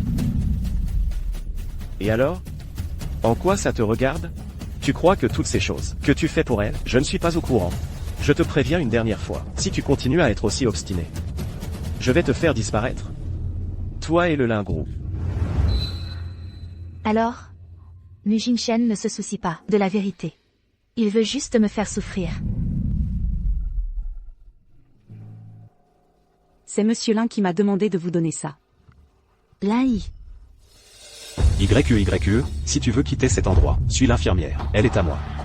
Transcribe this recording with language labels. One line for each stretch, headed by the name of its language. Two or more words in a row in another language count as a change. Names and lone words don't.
French: Et alors? En quoi ça te regarde? Tu crois que toutes ces choses que tu fais pour elle, je ne suis pas au courant. Je te préviens une dernière fois, si tu continues à être aussi obstiné, je vais te faire disparaître. Toi et le lingrou. Alors? Mu Jinshen ne se soucie pas de la vérité. Il veut juste me faire souffrir. C'est Monsieur Lin qui m'a demandé de vous donner ça. Lai. YQYQE, si tu veux quitter cet endroit, suis l'infirmière, elle est à moi.